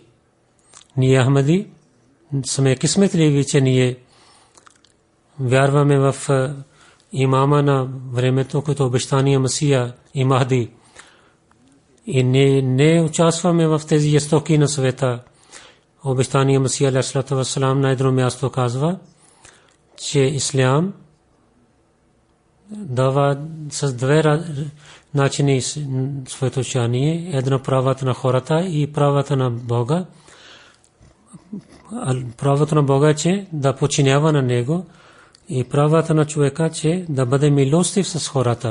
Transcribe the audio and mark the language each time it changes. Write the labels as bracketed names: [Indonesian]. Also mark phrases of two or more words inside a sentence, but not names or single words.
[Bulgarian] Ние Ахмади сме късметливи, че ние вярваме в имама на времето, който обещания Масия и Махди. И не участваме в тези жестоки на света. Обещания Масия [Arabic] عليه الصلاة والسلام [Bulgarian] на едно място казва, че ислям дава с две начини своето учение. Едно правата на хората и правата на Бога. Правото на Бога е, че да подчинява на Него, и правата на човека, че да бъде милостив с хората.